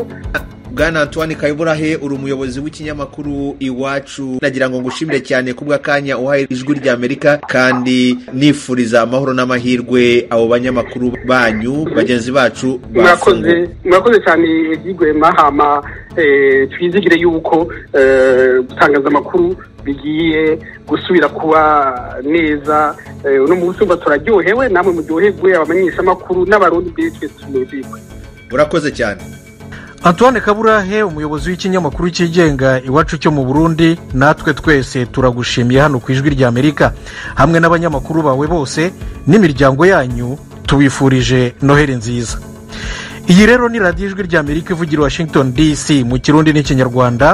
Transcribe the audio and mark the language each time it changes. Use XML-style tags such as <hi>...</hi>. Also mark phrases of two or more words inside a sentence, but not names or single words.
<rw>Bwana Antoine Kaburahe, uri umuyobozi w'ikinyamakuru Iwacu, nagira ngo ngushimire cyane kubw'akanya uhaye Ijwi ry'Amerika, kandi nifuriza amahoro n'amahirwe abo banyamakuru banyu bagenzi bacu bafunguwe.</rw> <rn>Murakoze cyane Igwe Mahama. Twizigire yuko gutangaza amakuru bigiye gusubira kuba neza. Uno munsi turaryohewe, namwe muryoherwe, abamenyesha amakuru n'abarundi bitwe tumuzikwe. Urakoze cyane.</rn> <rw>Antoine Kaburahe, umuyobozi w'ikinyamakuru cyigenga Iwacu cyo mu Burundi, natwe twese turagushimiye hano ku Ijwi ry'Amerika hamwe n'abanyamakuru bawe bose n'imiryango yanyu, tubifurije Noheli nziza. Iyi rero ni radiyo Ijwi ry'Amerika ivugira Washington DC mu Kirundi n'Ikinyarwanda.</rw>